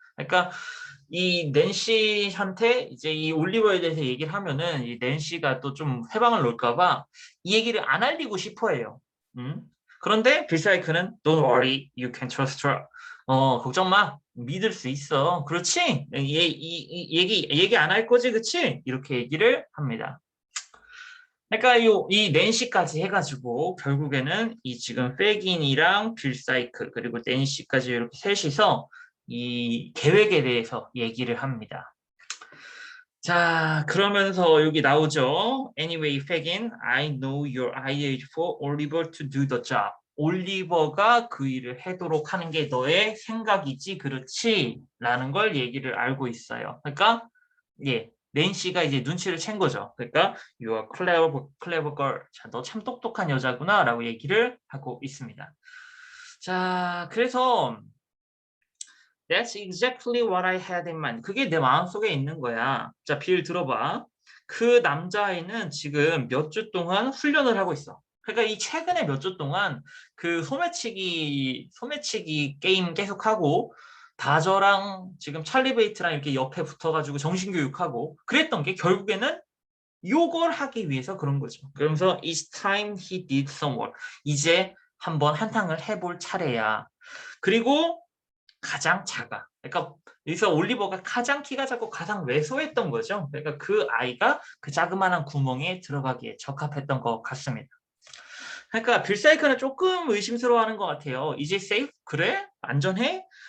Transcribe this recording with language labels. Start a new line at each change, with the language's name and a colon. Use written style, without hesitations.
Korean: 그러니까 이 낸시한테 이제 이 올리버에 대해서 얘기를 하면은 이 낸시가 또 좀 해방을 놓을까봐 이 얘기를 안 알리고 싶어해요. 음? 그런데 빌사이크는
English: Don't worry, you can trust her.
Korean: 걱정 마. 믿을 수 있어. 그렇지? 얘기 안 할 거지, 그치? 이렇게 얘기를 합니다. 그러니까 이 낸시까지 해가지고 결국에는 이 지금 페긴이랑 빌사이크 그리고 낸시까지 이렇게 셋이서 이 계획에 대해서 얘기를 합니다. 자, 그러면서 여기 나오죠.
English: Anyway, Fagin, I know your idea is for Oliver to do the job.
Korean: 올리버가 그 일을 하도록 하는 게 너의 생각이지, 그렇지? 라는 걸 얘기를 알고 있어요. 그러니까 예, 낸시가 이제 눈치를 챈 거죠. 그러니까
English: You are clever girl.
Korean: 자, 너 참 똑똑한 여자구나 라고 얘기를 하고 있습니다. 자, 그래서
English: That's exactly what I had in mind.
Korean: 그게 내 마음속에 있는 거야. 자, 빌 들어봐. 그 남자아이는 지금 몇 주 동안 훈련을 하고 있어. 그러니까 이 최근에 몇 주 동안 그 소매치기 게임 계속하고 다저랑 지금 찰리 베이트랑 이렇게 옆에 붙어가지고 정신교육하고 그랬던 게 결국에는 요걸 하기 위해서 그런 거죠. 그러면서
English: It's time he did some work.
Korean: 이제 한번 한탕을 해볼 차례야. 그리고 가장 작아. 그러니까 여기서 올리버가 가장 키가 작고 가장 왜소했던 거죠. 그러니까 그 아이가 그 자그마한 구멍에 들어가기에 적합했던 것 같습니다. 그러니까 빌사이크는 조금 의심스러워하는 것 같아요. 이제 세이프? 그래? 안전해?